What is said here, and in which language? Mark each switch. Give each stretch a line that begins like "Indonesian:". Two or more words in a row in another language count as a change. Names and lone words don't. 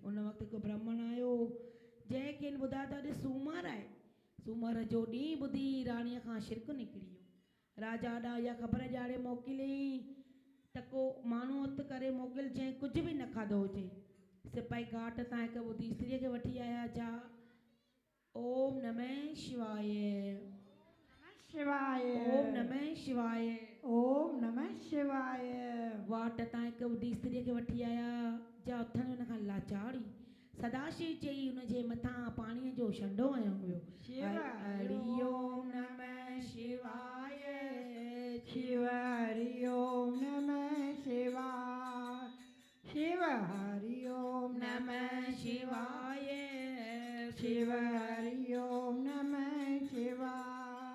Sindhi: उन वक़्तु हिकु ब्राह्मण आयो जंहिंखे ॿुधायो त अॼु सूमरु आहे। सूमर जो ॾींहुं ॿुधी राणीअ खां शिरक निकिरी वियो। राजा ॾांहुं इहा ख़बर ॼाणे मोकिलियईं त को माण्हू हथु करे मोकिल जंहिं कुझु बि न खाधो हुजे। सिपाही घाट तां हिकु ॿुधी स्त्रीअ खे वठी आया।
Sanskrit: जा ओम नमः शिवाय शिवाय ओम नमः शिवाय ओम नमः शिवाय।
Sindhi: वाट तां हिकु ॿुधी स्त्रीअ खे वठी आया। जा उथण हुन खां लाचारी सदाशिव चई हुनजे मथां पाणीअ जो छंडो हयो हुयो।
Sanskrit: हरि ओम नमः शिवाय शिव हरि ओम नमः शिवाय शिव हरि ओम नमः शिवाय शिव हरि ओम नमः शिवाय।